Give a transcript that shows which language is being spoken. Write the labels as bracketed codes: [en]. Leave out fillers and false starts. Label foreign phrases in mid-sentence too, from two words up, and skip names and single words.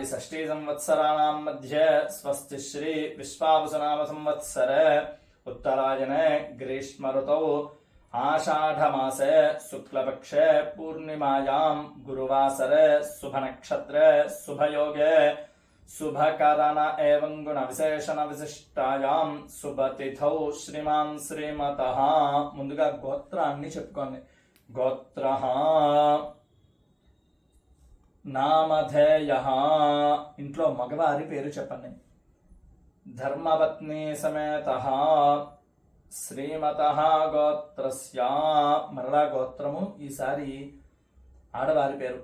[sa] षष्ठी संवत्सराणां मध्ये स्वस्ति श्री विश्वावसुनाम संवत्सरे उत्तरायणे ग्रीष्म ऋतौ आषाढमासे शुक्लपक्षे पूर्णिमायां गुरुवासरे शुभनक्षत्रे शुभयोगे शुभकरण एवं गुणविशेषण विशिष्टायां शुभतिथौ श्रीमान् श्रीमतः [te] ముందుగా గోత్రాన్ని చెప్పుకోండి. [sa] గోత్రః నామధేయః [te] ఇంట్లో మగవారి పేరు చెప్పండి. [sa] ధర్మపత్ని సమేతః శ్రీమతః గోత్రస్య [te] మరలా గోత్రము ఈసారి ఆడవారి పేరు.